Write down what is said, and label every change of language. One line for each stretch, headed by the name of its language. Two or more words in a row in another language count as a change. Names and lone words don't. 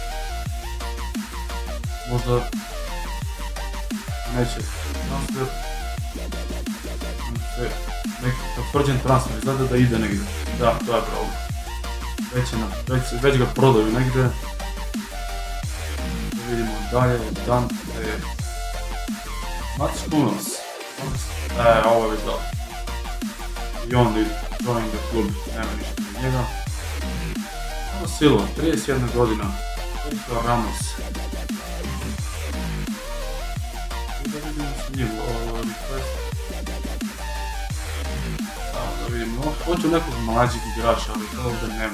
Croatian: Možda neće transfer, neki potvrđen transfer, izgleda da ide negdje. Da, to je problem. Već ga prodaju negdje. Da vidimo dalje, Dante Mats Hummels. Ovo je već dobro. I on
English: join the
Croatian: klub, nema ništa na njega. Ovo Silva, 31 godina. Sergio Ramos. I da vidimo s njim, request. Da vidimo, hoću nekog mlađeg igrača, ali to ovdje nema.